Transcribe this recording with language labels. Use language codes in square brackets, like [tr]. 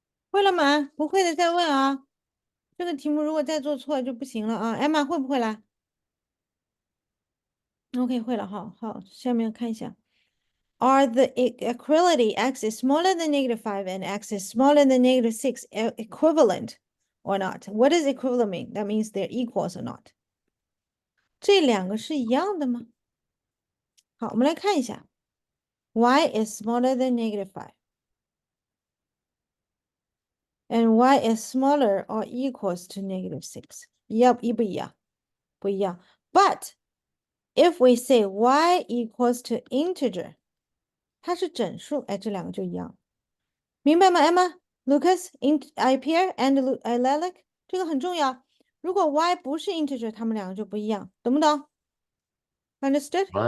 [zh] 会了吗？不会的再问啊。这个题目如果再做错就不行了啊。艾玛会不会来？OK，会了，好好，下面看一下。 [en] Are the equality x is smaller than -5 and x is smaller than -6 equivalent or not? What does equivalent mean? That means they're equals or not. [zh] 这两个是一样的吗？好，我们来看一下。 [en] Y is smaller than -5 and y is smaller or equals to -6. [zh] 一样不一样？不一样。 [en] But if we say y equals to integer, [zh] 它是整数，哎，这两个就一样，明白吗，Emma、Lucas、Pierre and Lilac？这个很重要。如果 y 不是 integer，它们两个就不一样，懂不懂？ [en] Understood？